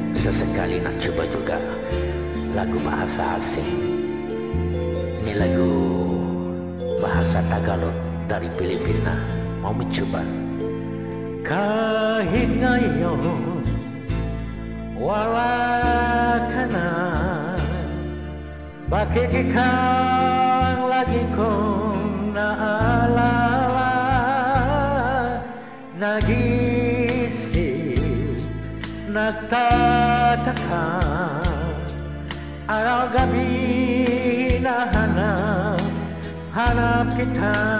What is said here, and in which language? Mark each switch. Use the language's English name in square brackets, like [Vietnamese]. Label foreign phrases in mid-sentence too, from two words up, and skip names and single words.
[Malay] sesekali nak coba juga lagu bahasa asing. Ini lagu bahasa Tagalog dari Filipina. Mau mencoba? [Filipino] Kahit ngayon wala ka na, bakit ikaw lagi kong naalala? Nag-iisip, nagtataka, araw-gabi hanap kita.